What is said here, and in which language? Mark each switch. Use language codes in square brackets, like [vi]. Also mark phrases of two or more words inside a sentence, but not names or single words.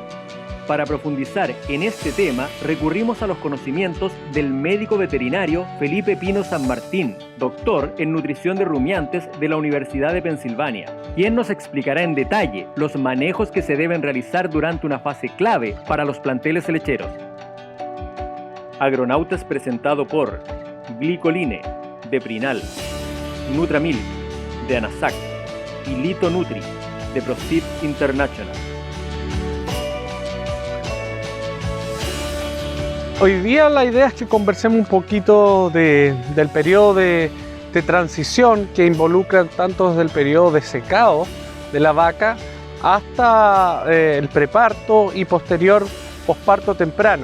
[es] Para profundizar en este tema, recurrimos a los conocimientos del médico veterinario Felipe Pino San Martín, doctor en nutrición de rumiantes de la Universidad de Pensilvania, quien nos explicará en detalle los manejos que se deben realizar durante una fase clave para los planteles lecheros. Agronauta es presentado por Glicoline, de Prinal, Nutramil, de Anasac, y Lito Nutri, de Proceed International. Hoy día la idea es que conversemos un poquito del periodo de transición que involucra tanto desde el periodo de secado de la vaca hasta el preparto y posparto temprano.